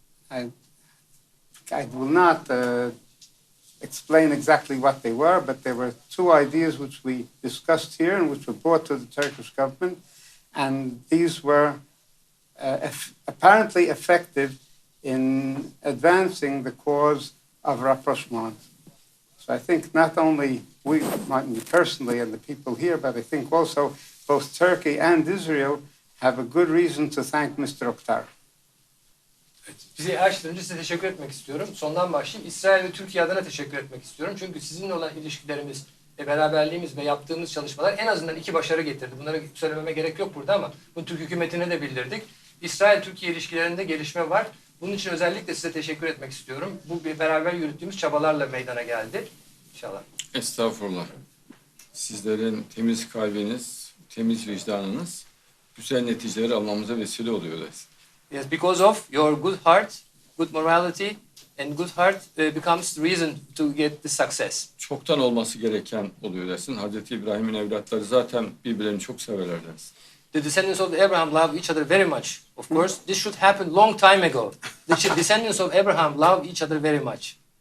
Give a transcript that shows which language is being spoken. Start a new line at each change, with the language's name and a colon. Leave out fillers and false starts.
English: I will not explain exactly what they were, but there were 2 ideas which we discussed here and which were brought to the Turkish government, and these were apparently effective in advancing the cause of rapprochement. So I think not only me personally and the people here, but I think also both Turkey and Israel have a good reason to thank Mr. Oktar.
Turkish: Bizi açtığınız önce size teşekkür etmek istiyorum. Sondan başlayayım. İsrail ve Türkiye adına teşekkür etmek istiyorum. Çünkü sizinle olan ilişkilerimiz ve beraberliğimiz ve yaptığımız çalışmalar en azından 2 başarı getirdi. Bunları söylememe gerek yok burada ama bunu Türk hükümetine de bildirdik. İsrail-Türkiye ilişkilerinde gelişme var. Bunun için özellikle size teşekkür etmek istiyorum. Bu beraber yürüttüğümüz çabalarla meydana geldi. İnşallah. Estağfurullah. Sizlerin temiz kalbiniz, temiz vicdanınız güzel neticeleri almamıza vesile oluyor.
English: Yes, because of your good heart, good morality, And good heart becomes the reason to get the success.
Turkish: Çoktan olması gereken oluyor dersin. Hazreti İbrahim'in evlatları zaten birbirlerini çok severler dersin.
English: The descendants of Abraham love each other very much. Of course, this should happen long time ago. The descendants of Abraham love each other very much.